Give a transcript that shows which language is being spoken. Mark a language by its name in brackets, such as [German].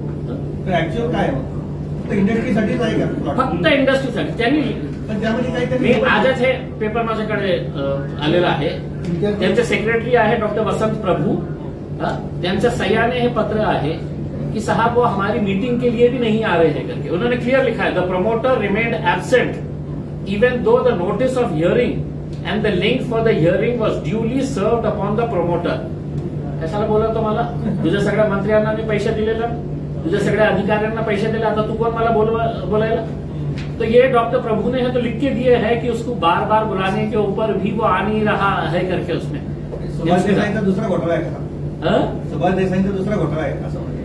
[Marathi] तर ऍक्च्युअल काय मग इंडस्ट्रीसाठीच आहे का प्लॉट? फक्त इंडस्ट्रीसाठी. त्यांनी, पण त्यामध्ये मी काहीतरी आजच हे पेपर माझ्याकडे आलेला आहे, त्यांचे सेक्रेटरी आहे डॉक्टर वसंत प्रभू, त्यांच्या सह्याने हे पत्र आहे कि [Hindi] साहब वो हमारी मीटिंग के लिए भी नहीं आ रहे हैं करके. [English] उन्होंने क्लियर लिखा है, the promoter remained absent even though the notice of hearing and the link for the hearing was duly served upon the promoter. [Marathi] कशाला बोला तो मला? तुझ्या सगळ्या मंत्र्यांना मी पैसे दिलेला, तुझ्या सगळ्या अधिकाऱ्यांना पैसे दिले, आता तू कोण मला बोलायला? [Hindi] तो ये डॉक्टर प्रभु ने है तो लिख के दिए है कि उसको बार बार बुलाने के ऊपर भी वो आ नहीं रहा है करके. उसमें [Marathi] सुभाष देसाईंचा दुसरा घोटाळा आहे का? सुभाष देसाईंचा दुसरा घोटाळा आहे असं